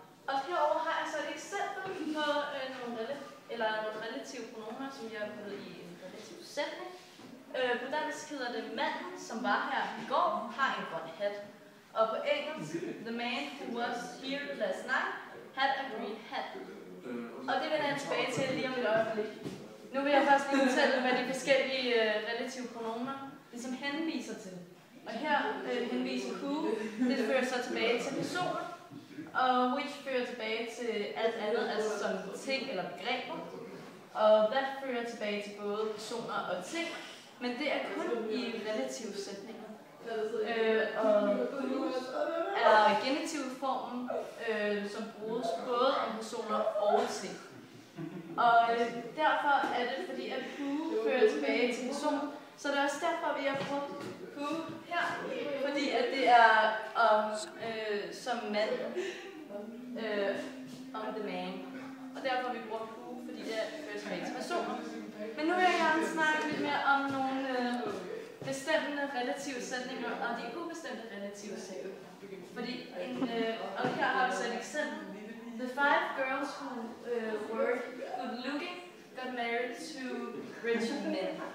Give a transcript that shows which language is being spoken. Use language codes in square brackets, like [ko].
[da] Og herover har jeg så et eksempel på nogle relative pronomer, som jeg har puttet i en relativ sætning. På dansk hedder det manden, som var her i går, har en grøn hat. Og på engelsk, [en] the man who was here last night had a green hat. [da] Og det vender jeg tilbage til lige om et øjeblik. Nu vil jeg først lige fortælle, hvad de forskellige relative pronomer ligesom henviser til. Og her henviser who, det fører så tilbage til personer, og which fører tilbage til alt andet, altså som ting eller begreber. Og that fører tilbage til både personer og ting, men det er kun i relative sætninger. Og who er genitivformen, som bruges både om personer og ting. Og derfor er det, fordi at who fører tilbage til personer, så det er også derfor, vi har brugt who her, fordi at det er som mand, om the man. Og derfor har vi brugt who, fordi det fører tilbage til personer. Men nu vil jeg gerne snakke lidt mere om nogle bestemte relative sætninger og de ubestemte relative sætninger. Fordi og her har vi så et eksempel. [en] The 5 girls who were good looking got married to richer men.